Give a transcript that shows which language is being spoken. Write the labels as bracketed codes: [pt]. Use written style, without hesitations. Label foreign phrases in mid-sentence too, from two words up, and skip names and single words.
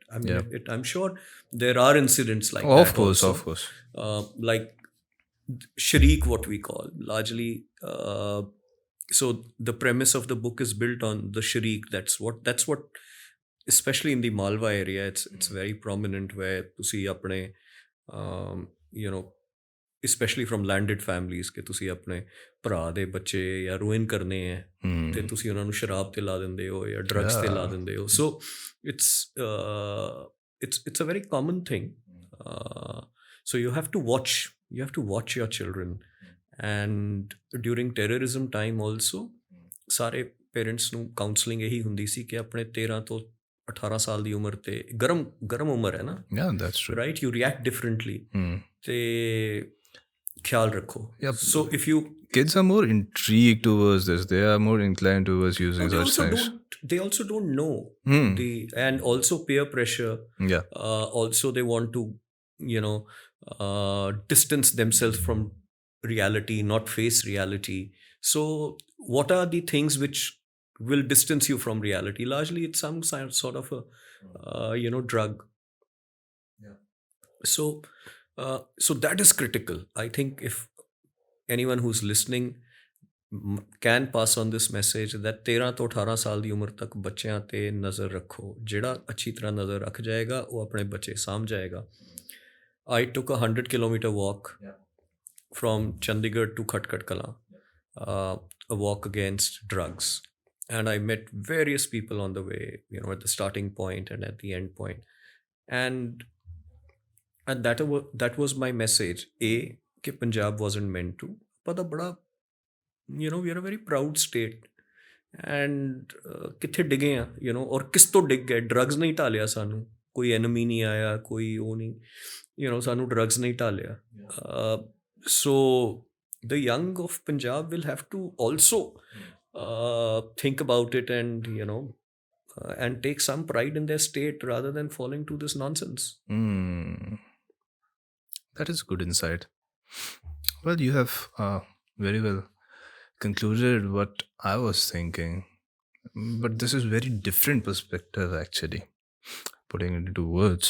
[en] I mean, I'm sure there are incidents like that. Of course. Like Sharik, what we call largely. So the premise of the book is built on the Sharik. That's what. Especially in the Malwa area, it's very prominent, where [pa] ਤੁਸੀਂ ਆਪਣੇ [en] especially from landed families, [pa] ਕਿ ਤੁਸੀਂ ਆਪਣੇ ਭਰਾ ਦੇ ਬੱਚੇ ਜਾਂ ਰੂਇਨ ਕਰਨੇ ਹੈ ਤੇ ਤੁਸੀਂ ਉਹਨਾਂ ਨੂੰ ਸ਼ਰਾਬ ਤੇ ਲਾ ਦਿੰਦੇ ਹੋ ਜਾਂ ਡਰੱਗਸ ਤੇ ਲਾ ਦਿੰਦੇ ਹੋ. [en] So it's a very common thing. So you have to watch your children. And during terrorism time also, [pa] ਸਾਰੇ ਪੇਰੈਂਟਸ ਨੂੰ ਕਾਉਂਸਲਿੰਗ ਇਹੀ ਹੁੰਦੀ ਸੀ ਕਿ ਆਪਣੇ 13 ਤੋਂ 18 ਸਾਲ ਦੀ ਉਮਰ ਤੇ ਗਰਮ ਉਮਰ ਹੈ ਨਾ. [en] Yeah, that's true. Right? You react differently. [pa] ਤੇ ਖਿਆਲ ਰੱਖੋ. [en] So if you... Kids are more intrigued towards this. They are more inclined towards using such things. They also don't know. And also peer pressure. Yeah. Also they want to, distance themselves from reality, not face reality. So what are the things which will distance you from reality? Largely it's some sort of a drug. So that is critical. I think if anyone who's listening can pass on this message, that [pa] 13 ਤੋਂ 18 ਸਾਲ ਦੀ ਉਮਰ ਤੱਕ ਬੱਚਿਆਂ ਤੇ ਨਜ਼ਰ ਰੱਖੋ. ਜਿਹੜਾ ਅੱਛੀ ਤਰ੍ਹਾਂ ਨਜ਼ਰ ਰੱਖ ਜਾਏਗਾ ਉਹ ਆਪਣੇ ਬੱਚੇ ਸਾਂਭ ਜਾਏਗਾ. [en] I took a 100-kilometer walk from Chandigarh to Khatkar Kalan, a walk against drugs. and I met various people on the way, at the starting point and at the end point. And that was my message. कि Punjab wasn't meant to, but bada, we are a very proud state. [pa] ਐਂਡ ਕਿੱਥੇ ਡਿੱਗੇ ਆ ਔਰ ਕਿਸ ਤੋਂ ਡਿੱਗ ਗਏ? ਡਰੱਗਸ ਨਹੀਂ ਢਾਲਿਆ ਸਾਨੂੰ, ਕੋਈ ਐਨਮੀ ਨਹੀਂ ਆਇਆ, ਕੋਈ ਉਹ ਨਹੀਂ, ਸਾਨੂੰ ਡਰੱਗਸ ਨਹੀਂ ਢਾਲਿਆ। [en] so the young of Punjab will have to also think about it and take some pride in their state rather than falling to this nonsense. That is good insight. Well, you have very well concluded what I was thinking, but this is very different perspective actually, putting it into words.